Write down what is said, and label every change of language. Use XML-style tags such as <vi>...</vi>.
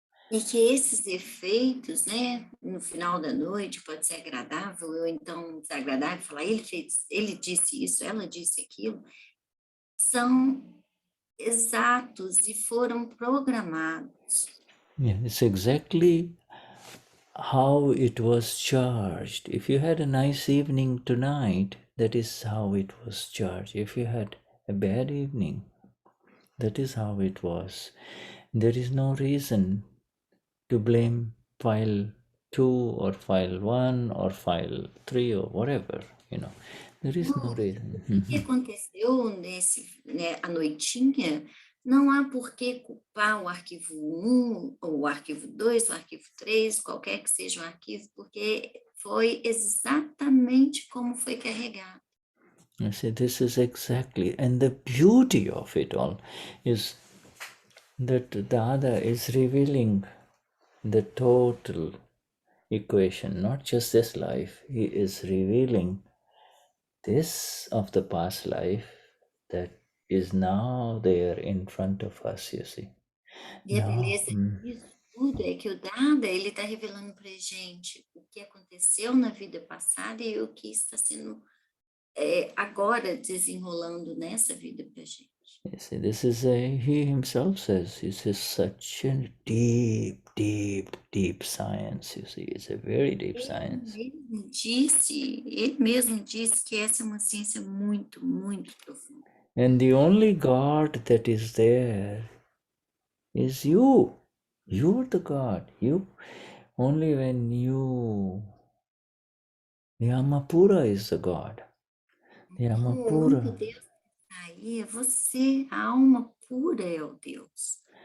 <pt>E que esses efeitos, no final da noite, pode ser agradável ou então desagradável, falar, ele disse isso, ela disse aquilo, são exatos e foram programados.</pt> <en>Yeah, it's exactly how it was charged. If you had a nice evening tonight, that is how it was charged. If you had a bad evening, that is how it was. There is no reason to blame file 2 or file 1 or file 3 or whatever, There is no reason.</en> <pt>O que aconteceu a noitinha, não há por que culpar o arquivo 1, ou o arquivo 2, o arquivo 3, qualquer que seja o arquivo, porque foi exatamente como foi carregado.</pt> <en>I say this is exactly, and the beauty of it all is that Dada is revealing the total equation, not just this life. He is revealing this of the past life, that is now there in front of us, you see.</en> <pt>E a</pt> <en>Now,</en> <pt>beleza disso tudo é que o dado, ele está revelando para gente o que aconteceu na vida passada e o que está sendo agora desenrolando nessa vida para gente.</pt> <en>you see, this is he himself says, this is such a deep, deep, deep science, you see. It's a very deep science.</en> <pt>Ele mesmo disse que essa é uma ciência muito, muito profunda.</pt> <en>And the only God that is there is you. You're the God. You only when you Yamapura is the God.</en> <pt>O único</pt> <en>Yamapura.</en> <pt>Deus que está aí é você, a alma pura é o Deus.</pt>